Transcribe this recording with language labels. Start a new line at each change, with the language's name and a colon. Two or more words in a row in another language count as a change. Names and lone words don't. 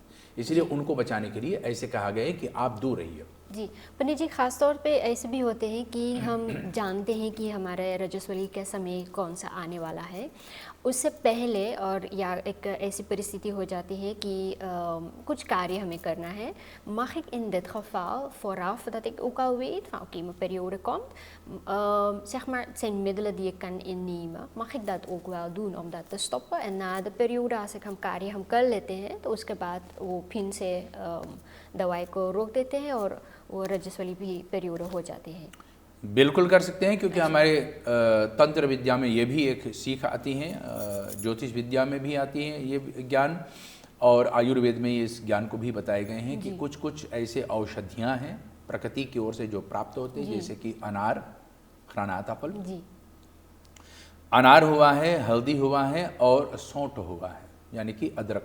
Hindi: इसलिए उनको बचाने के लिए ऐसे कहा गया है कि आप दूर रहिए। जी पंडित जी, ख़ास तौर पे ऐसे भी होते हैं कि हम जानते हैं कि हमारे रजस्वली का समय कौन सा आने वाला है, उससे पहले और या एक ऐसी परिस्थिति हो जाती है कि कुछ कार्य हमें करना है.
Dutch: Mag ik in dit geval vooraf dat ik ook al weet van oké, mijn periode komt, zeg maar het zijn middelen die ik kan innemen, mag ik dat ook wel doen om dat te stoppen en na de periode als ik
Hindi: हम कार्य हम कर लेते हैं तो उसके बाद वो फिर से दवाई को रोक देते हैं और वो रजस्वली भी पीरियड हो जाते हैं. बिल्कुल कर सकते हैं, क्योंकि हमारे तंत्र विद्या में ये भी एक सीख आती है, ज्योतिष विद्या में भी आती है ये ज्ञान, और आयुर्वेद में इस ज्ञान को भी बताए गए हैं कि कुछ कुछ ऐसे औषधियाँ हैं प्रकृति की ओर से जो प्राप्त होते हैं, जैसे कि अनार, ग्रानाता फल, अनार हुआ है, हल्दी हुआ है और सौंठ हुआ है, यानी कि अदरक.